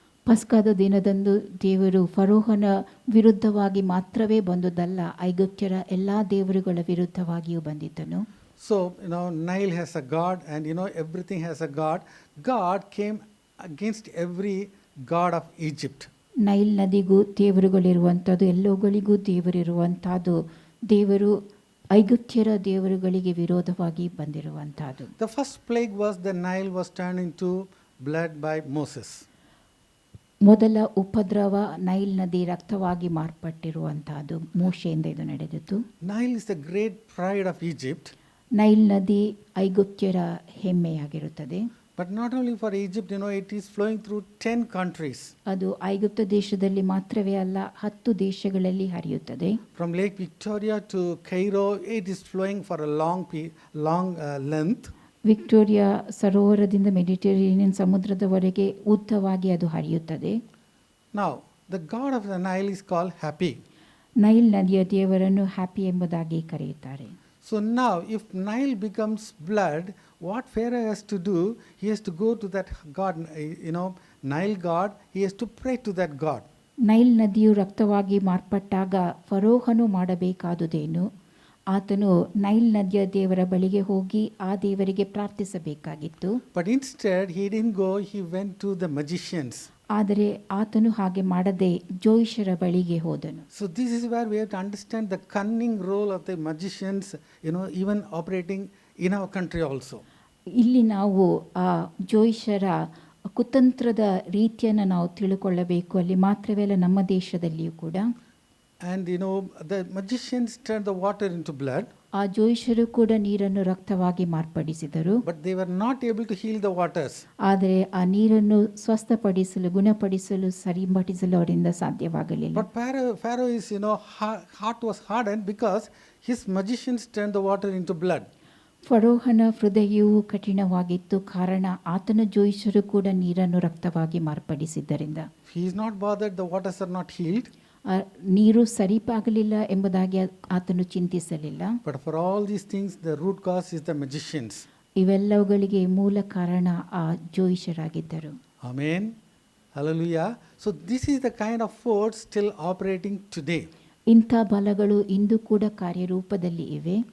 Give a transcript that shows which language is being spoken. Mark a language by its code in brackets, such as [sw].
[kn] ಪಸ್ಕದ ದಿನದಂದು ದೇವರು ಫರೋಹನ ವಿರುದ್ಧವಾಗಿ ಮಾತ್ರವೇ ಬಂದುದಲ್ಲ, ಐಗುಪ್ತ್ಯರ ಎಲ್ಲಾ ದೇವರುಗಳ ವಿರುದ್ಧವಾಗಿಯೂ ಬಂದಿದ್ದನು. [en] So Nile has a god, and everything has a god. God came against every god of Egypt. [kn] Nile ನದಿಗೂ ದೇವರುಗಳಿರುವಂಥದ್ದು, ಎಲ್ಲವುಗಳಿಗೂ ದೇವರಿರುವಂಥದ್ದು. ದೇವರು ಐಗುಪ್ತ್ಯರ ದೇವರುಗಳಿಗೆ ವಿರೋಧವಾಗಿ ಬಂದಿರುವಂಥದ್ದು. [en] The first plague was the Nile was turned into blood by Moses. [kn] ಮೊದಲ ಉಪದ್ರವ ನೈಲ್ ನದಿ ರಕ್ತವಾಗಿ ಮಾರ್ಪಟ್ಟಿರುವಂತಹದ್ದು ಮೋಶೆಯಿಂದ ಇದು ನಡೆದಿತ್ತು. [en] Nile is the great pride of Egypt. [kn] Nile ನದಿ ಐಗುಪ್ತ್ಯರ ಹೆಮ್ಮೆಯಾಗಿರುತ್ತದೆ. [en] But not only for Egypt, it is flowing through 10 countries. [kn] ಅದು ಐಗುಪ್ತ ದೇಶದಲ್ಲಿ ಮಾತ್ರವೇ ಅಲ್ಲ, 10 ದೇಶಗಳಲ್ಲಿ ಹರಿಯುತ್ತದೆ. [en] From Lake Victoria to Cairo, it is flowing for a long length. [kn] Victoria ಸರೋವರದಿಂದ Mediterranean ಸಮುದ್ರದವರೆಗೆ ಉದ್ದವಾಗಿ ಅದು ಹರಿಯುತ್ತದೆ. [en] Now, the god of the Nile is called Happy. [kn] Nile ನದಿಯ ದೇವರನ್ನು ಹ್ಯಾಪಿ ಎಂಬುದಾಗಿ ಕರೆಯುತ್ತಾರೆ. [en] So now, if Nile becomes blood, what Pharaoh has to do, he has to go to that god, Nile god, he has to pray to that god. [kn] Nile ನದಿಯು ರಕ್ತವಾಗಿ ಮಾರ್ಪಟ್ಟಾಗ ಫರೋಹನು ಮಾಡಬೇಕಾದುದೇನು? ಆತನು Nile ನದಿಯ ದೇವರ ಬಳಿಗೆ ಹೋಗಿ ಆ ದೇವರಿಗೆ ಪ್ರಾರ್ಥಿಸಬೇಕಾಗಿತ್ತು. [en] But instead, he didn't go, he went to the magicians. [kn] ಆದರೆ ಆತನು ಹಾಗೆ ಮಾಡದೆ ಜೋಯಿಷರ ಬಳಿಗೆ ಹೋದನು. [en] So this is where we have to understand the cunning role of the magicians, even operating in our country also. [kn] ಇಲ್ಲಿ ನಾವು ಆ ಜೋಯಿಷರ ಕುತಂತ್ರದ ರೀತಿಯನ್ನು ನಾವು ತಿಳ್ಕೊಳ್ಳಬೇಕು. ಅಲ್ಲಿ ಮಾತ್ರವೇ ಅಲ್ಲ, ನಮ್ಮ ದೇಶದಲ್ಲಿಯೂ ಕೂಡ. [en] And the magicians turned the water into blood. [kn] ಆ ಜೋಯಿಷರು ಕೂಡ ನೀರನ್ನು ರಕ್ತವಾಗಿ ಮಾರ್ಪಡಿಸಿದರು. [en] But they were not able to heal the waters. [kn] ಆದರೆ ಆ ನೀರನ್ನು ಸ್ವಸ್ಥಪಡಿಸಲು, ಗುಣಪಡಿಸಲು, ಸರಿಪಡಿಸಲು ಅವರಿಂದ ಸಾಧ್ಯವಾಗಲಿಲ್ಲ. [en] But Pharaoh is, heart was hardened because his magicians turned the water into blood. [kn] ಫರೋಹನ ಹೃದಯವು ಕಠಿಣವಾಗಿತ್ತು, ಕಾರಣ ಆತನ ಜೋಯಿಷರು ಕೂಡ ನೀರನ್ನು ರಕ್ತವಾಗಿ ಮಾರ್ಪಡಿಸಿದ್ದರಿಂದ. [en] He is not bothered the waters are not healed. [kn] ನೀರು ಸರಿಪಾಗಲಿಲ್ಲ ಎಂಬುದಾಗಿ ಆತನು ಚಿಂತಿಸಲಿಲ್ಲ. [en] But for all these things, the root cause is the magicians. [kn] ಇವೆಲ್ಲವುಗಳಿಗೆ ಮೂಲ ಕಾರಣ ಆ ಜೋಯಿಷರಾಗಿದ್ದರು. [en] Amen. Hallelujah. So this is the kind of force still operating today. [kn] ಇಂಥ ಬಲಗಳು ಇಂದು ಕೂಡ ಕಾರ್ಯರೂಪದಲ್ಲಿ ಇವೆ.